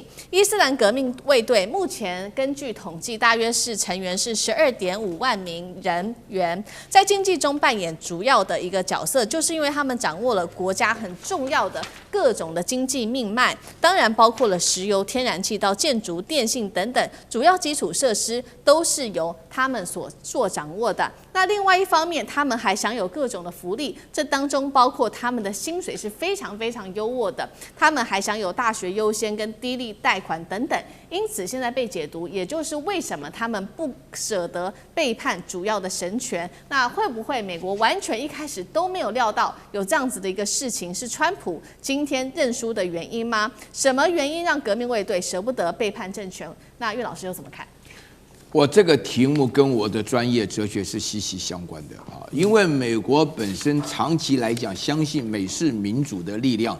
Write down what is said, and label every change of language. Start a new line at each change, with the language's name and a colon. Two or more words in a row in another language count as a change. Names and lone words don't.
Chinese: 伊斯蘭革命衛隊目前根據統計，大約是成員是12.5萬名人員，在經濟中扮演主要的一個角色，就是因為他們掌握了國家很重要的各種的經濟命脈，當然包括了石油、天然氣到建築、電信等等主要基礎設施都是由他們所掌握的。那另外一方面，他們還享有各種的福利，這當中包括他們的薪水是非常非常優渥的，他們還享有大學優先跟低利貸款等等。因此現在被解讀，也就是為什麼他們不捨得背叛主要的神權。那會不會美國完全一開始都沒有料到有這樣子的一個事情，是川普今天認輸的原因嗎？什麼原因讓革命衛隊捨不得背叛政權？那岳老師又怎麼看？我這個題目跟我的專業哲學是息息相關的啊，因為美國本身長期來講相信美式民主的力量。